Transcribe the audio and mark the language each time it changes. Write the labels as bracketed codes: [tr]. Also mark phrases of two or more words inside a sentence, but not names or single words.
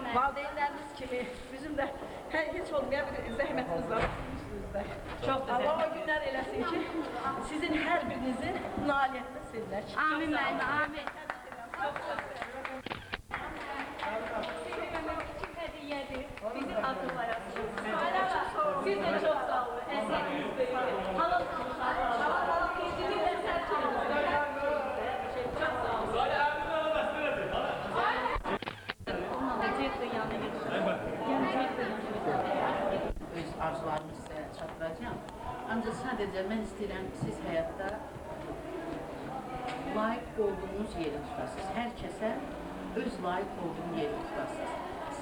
[az] Valideynləriniz kimi bizim də heç olmayan bir zəhmətiniz var. Çox da Allah o günlər eləsin ki, sizin hər birinizin nailiyyətdə sevinək. Amin müəllimə, amin. Bizim adı var aslında. [tr] Siz de çok sağ olun. Eseniniz böyle. Halal halal sizin de sert olun. Çok sağ olun. Gelecek dünyana [az] Öz arzularımı sizə çatdıracağam. Ancaq sadəcə mən istəyirəm siz həyatda layiq olduğunuz yeri tutasınız. Hər kəsə öz layiq olduğunuz yeri tutasınız.